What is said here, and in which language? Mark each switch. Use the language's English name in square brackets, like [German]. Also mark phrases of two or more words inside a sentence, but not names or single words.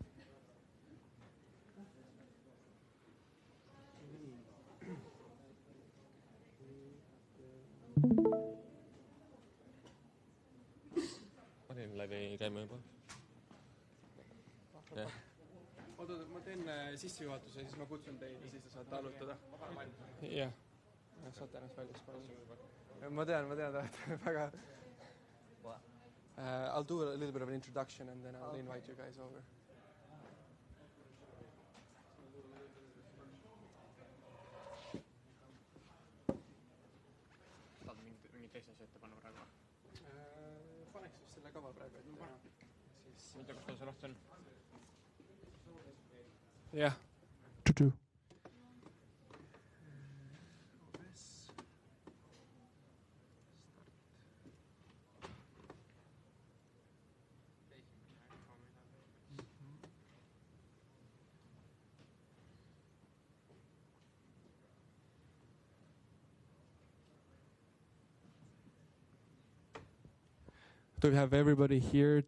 [Estonian] panin läbi käima juba . oota , ma teen sissejuhatuse ja siis ma kutsun teid ja siis te saate arutada . jah , saate ennast väljast panna . ma tean , te olete väga [English] I'll do a little bit of an introduction and then I'll invite you guys over . [Estonian] tahad mingi teise asja ette panna praegu ? Paneks just selle kava praegu ette ja siis ma ei tea , kas tal see lahti on . jah . [English] Do we have everybody here?